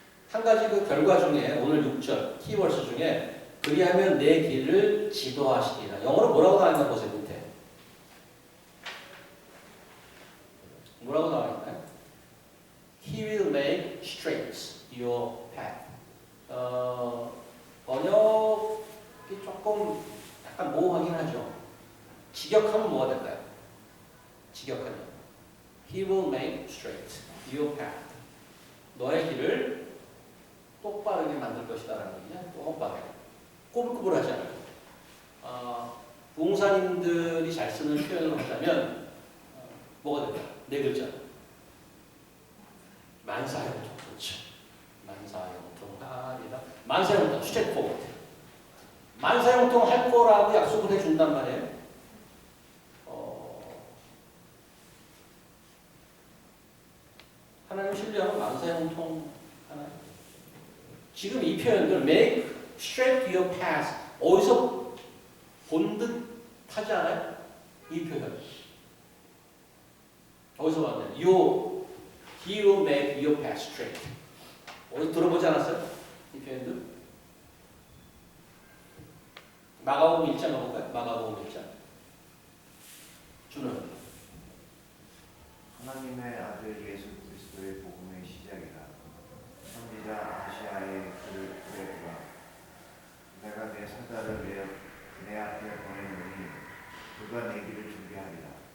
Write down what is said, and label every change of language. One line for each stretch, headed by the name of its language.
Korean: 한 가지 그 결과 중에 오늘 6절 키워드 중에 그리하면 내 길을 지도하시리라. 영어로 뭐라고 나와있나 보세요. 밑에 뭐라고 나와있나요?
English: He will make straight your path.
Korean: 번역이 조금 약간 모호하긴 하죠. 직역하면 뭐가 될까요? 직역하면
English: He will make straight your path.
Korean: 너의 길을 똑바르게 만들 것이다라는 얘기냐? 똑바르게. 꼬불꼬불하지 않아요. 부흥사님들이 잘 쓰는 표현을 하자면 뭐가 될까요? 네 글자. 만사형통. 그렇죠. 만사형통하리라. 만사형통. 스트레이트 포워드. 만사형통 할 거라고 약속을 해준단 말이에요. 하나님 신뢰하면 만사형통 하나요? 지금 이 표현들
English: make straight your path
Korean: 어디서 본 듯 하지 않아요? 이 표현 어디서 봤나요?
English: He will make your path straight.
Korean: 어디서 들어보지 않았어요? 이 표현들 마가복음 1장 가볼까요? 마가복음 1장 주는 하나님의 아들 예수 그리스도의 복음의 시작이라. 선지자 아시아의 그레가 내가 내 사자를 내 앞에 보내노니 그가 내 길을 준비하리라.